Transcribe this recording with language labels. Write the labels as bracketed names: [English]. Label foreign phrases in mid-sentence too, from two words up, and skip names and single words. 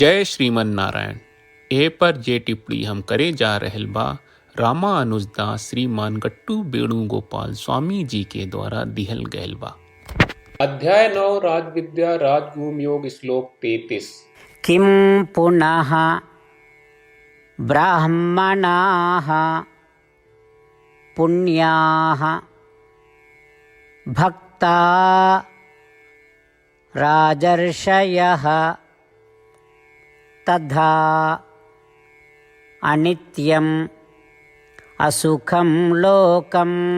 [Bhojpuri] जय श्रीमन नारायण। ए पर जे टिप्पणी हम करे जा रहल बा रामानुजदास श्रीमान गट्टू वेणुगोपाल स्वामी जी के द्वारा दिहल गयल बा। अध्याय 9 राजविद्या राजगुम योग श्लोक 33। [Sanskrit] किं पुनः ब्राह्मणाः पुण्याः भक्ता राजर्षयः तथा अनित्यम् असुखं लोकम्